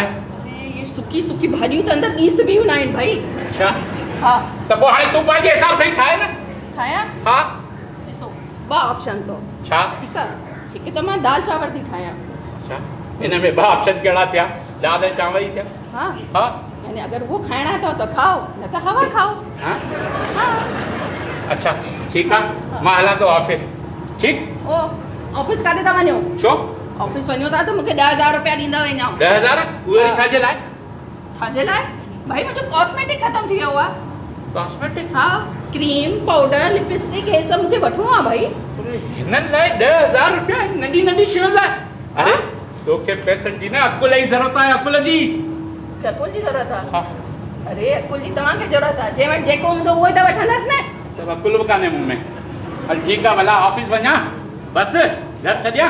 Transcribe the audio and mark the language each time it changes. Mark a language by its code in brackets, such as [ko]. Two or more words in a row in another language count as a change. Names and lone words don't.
[sd] अरे ये सुकी सुकी भाॼियूं त अंदरि ॿी बि हूंदा आहिनि भाई। अच्छा हा त पोइ हाणे तूं पंहिंजे हिसाब सां ई ठाहे न। ठाहियां? हा ॾिसो ॿ ऑप्शन अथव। छा? ठीकु आहे, हिकु त मां दाल चांवर थी ठाहियां। अच्छा हिन में ॿ ऑप्शन कहिड़ा थिया? दाल ऐं चांवर ई थिया। हा हा [ur] یعنی اگر وہ کھانا ہے تو کھاؤ، نہ تو ہوا کھاؤ. [sd] हाँ? हाँ। अच्छा [ur] ٹھیک ہے [sd] मां हला तो ऑफिस। ठीक ओ ऑफिस काथे था वञो? छो? ऑफिस वञो था तो मूंखे 10,000 रुपया ॾींदा वञो। 10,000 उहे छाजे लाइ? छाजे लाइ? भाई मुंहिंजो कॉस्मेटिक ख़त्म थी वियो आहे। कॉस्मेटिक? हाँ क्रीम पाउडर लिपस्टिक हे सभु मूंखे वठिणो आहे भाई। हिननि लाइ 10,000 रुपया नंढी नंढी शयुनि लाइ? अरे तोखे पैसनि जी न अकुल जी ज़रूरत आहे, अकुल जी। अकुल जी ज़रूरत आहे? हाँ अरे अकुल जी तव्हांखे ज़रूरत आहे, जंहिं वटि जेको हूंदो उहो त वठंदसि न। तब अकुल बि कान्हे मूं में। हल ठीकु आहे भला ऑफिस वञा बस घर छॾियां?